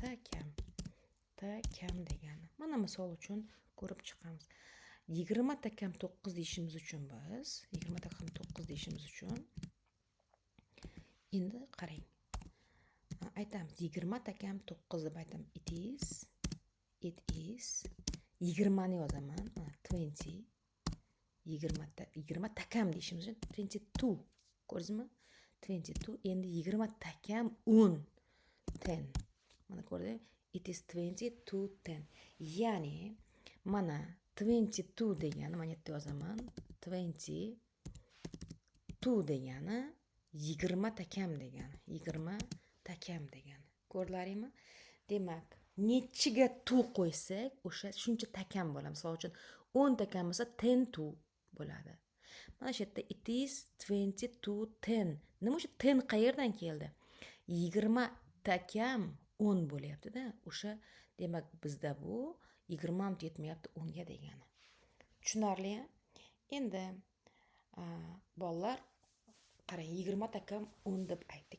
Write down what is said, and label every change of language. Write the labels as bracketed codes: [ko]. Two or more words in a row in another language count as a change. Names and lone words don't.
[uz] Takam degani. Mana misol uchun ko'rib chiqamiz. 20 takam 9 deyishimiz uchun biz 20 takam 9 deyishimiz uchun endi qarang. Aytamiz 20 takam 9 deb aytamiz. [en] It is [uz] 20 ni yozaman. 20 takam deyishimiz uchun 22. Ko'rdingizmi? 22. Endi 20 takam 10. Mana ko'rdingizmi? [en] It is 20 to 10. [uz] Ya'ni mana 22 degani, mana yerda yozaman. 22 degani 20 takam degani. 20 takam degani. Ko'rdilaringmi? Demak, nechiga tu qo'ysak, o'sha shuncha takam bo'ladi. Misol uchun 10 takam bo'lsa 10 tu bo'ladi. Mana shu yerda [en] it is [uz] 22 10. Nima o'sha 10 qayerdan keldi? 20 takam 10 bo'lyapti-da. O'sha demak bizda bu 20 ham yetmayapti 10 ga degani. Tushunarli? Endi bolalar qarang, 20 takam 10 deb aytdik.